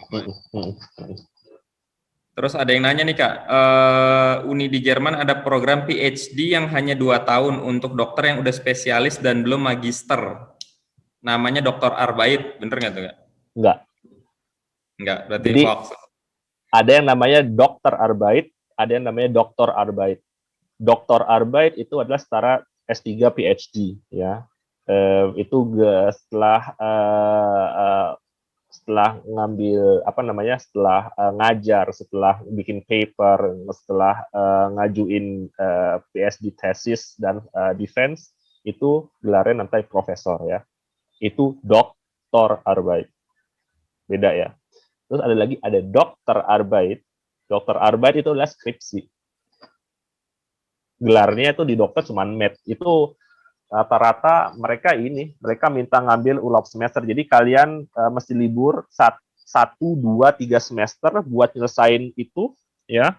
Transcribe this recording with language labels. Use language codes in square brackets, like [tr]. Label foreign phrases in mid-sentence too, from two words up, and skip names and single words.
[id] Terus ada yang nanya nih Kak, Uni di Jerman ada program PhD yang hanya 2 tahun untuk dokter yang udah spesialis dan belum magister. Namanya Dr. Arbeit, bener nggak tuh Kak? Enggak, berarti jadi, hoax. Ada yang namanya Dr. Arbeit, ada yang namanya Dr. Arbeit. Dr. Arbeit itu adalah setara S3 PhD ya. Itu setelah ngambil setelah ngajar, setelah bikin paper, setelah ngajuin PhD tesis dan defense, itu gelarnya nanti profesor ya. Itu Dr. Arbeit. Beda ya. Terus ada Dr. Arbeit. Dr. Arbeit itu adalah skripsi. Gelarnya itu di dokter cuman med. Itu rata-rata mereka minta ngambil ulang semester. Jadi kalian mesti libur 1, 2, 3 semester buat nyelesain itu ya.